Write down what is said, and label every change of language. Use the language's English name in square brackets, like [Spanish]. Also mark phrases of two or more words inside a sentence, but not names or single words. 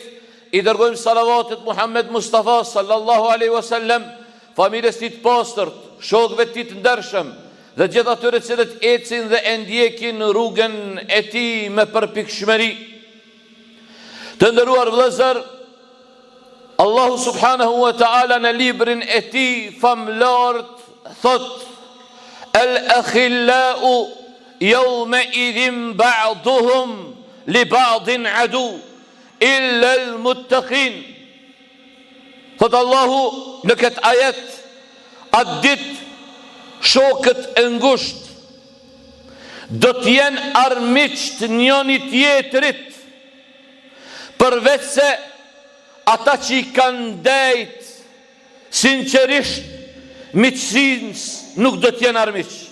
[Albanian] I dërgojmë salavatet Muhammed Mustafa [Arabic] صلى الله عليه وسلم, [Albanian] familjes tij të pastërt, shokëve të tij të ndershëm dhe gjithë atyre cilët ecin dhe e ndjekin rrugën e tij me përpikshmëri. Të nderuar vëllezër, Allahu [Arabic] سبحانه وتعالى [Albanian] në librin e tij famlart thot: [Arabic] "الأخلاء يومئذ بعضهم لبعض عدو إلا المتقين." [Albanian] Thot Allahu në këtë ajet, atë ditë shokët e ngusht do t'jenë armiqt njëri tjetrit, përveç se ata që i kanë ndajt sinqerisht miqësins nuk do t'jenë armiq.